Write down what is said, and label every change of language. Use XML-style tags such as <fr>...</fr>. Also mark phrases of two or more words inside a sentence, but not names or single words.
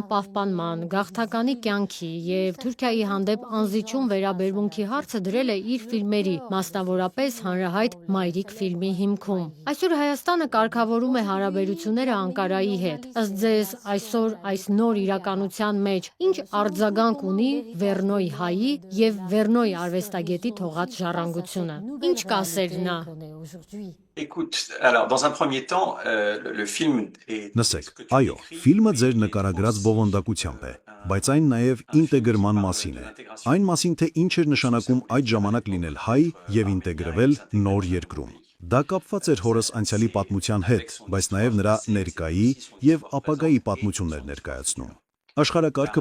<hy>պահպանման, գաղթականի կյանքի եւ Թուրքիայի հանդեպ անզիջում վերաբերմունքի հարցը դրել է իր ֆիլմերի, մասնավորապես հանրահայտ Մայրիկ ֆիլմի հիմքում։ Այսօր Հայաստանը կարգավորում է հարաբերությունները Անկարայի հետ։ Ըստ ձեզ, այսօր այս նոր իրականության մեջ ինչ արձագանք ունի Վերնոյի հայի եւ Վերնոյի արվեստագետի թողած ժառանգությունը։ Ինչ կասեր նա։</hy> <fr>Écoute, alors dans un premier temps, le film est</fr> <hy>Նսեք, այո, ֆիլմը ձեր նկարագրած բովանդակությամբ է, բայց այն նաև ինտեգրման մասին է։ Այն մասին, թե ինչ էր նշանակում այդ ժամանակ լինել հայ եւ ինտեգրվել նոր երկրում։ Դա կապված էր հորս անցյալի պատմության հետ, բայց նաև նրա ներկայի եւ ապագայի պատմություններ ներկայացնում։ Աշխարհակարգը</hy>